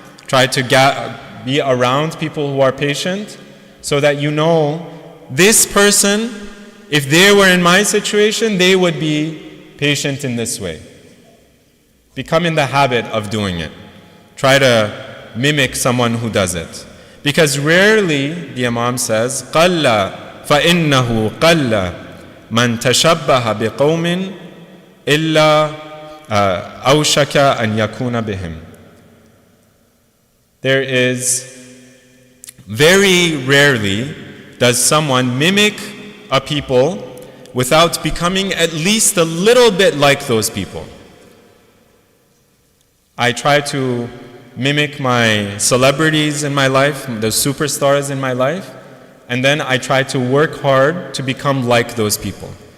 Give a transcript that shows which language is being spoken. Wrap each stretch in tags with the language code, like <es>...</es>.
<en>Try to be around people who are patient so that you know this person, if they were in my situation, they would be patient in this way. Become in the habit of doing it. Try to mimic someone who does it. Because rarely, the Imam says,</en> <ar>قَلَّ فَإِنَّهُ قَلَّ مَنْ تَشَبَّهَ بِقَوْمٍ إِلَّا أَوْشَكَ أَنْ يَكُونَ بِهِمْ.</ar> <en>There is, very rarely does someone mimic a people without becoming at least a little bit like those people. I try to mimic my celebrities in my life, the superstars in my life, and then I try to work hard to become like those people.</en>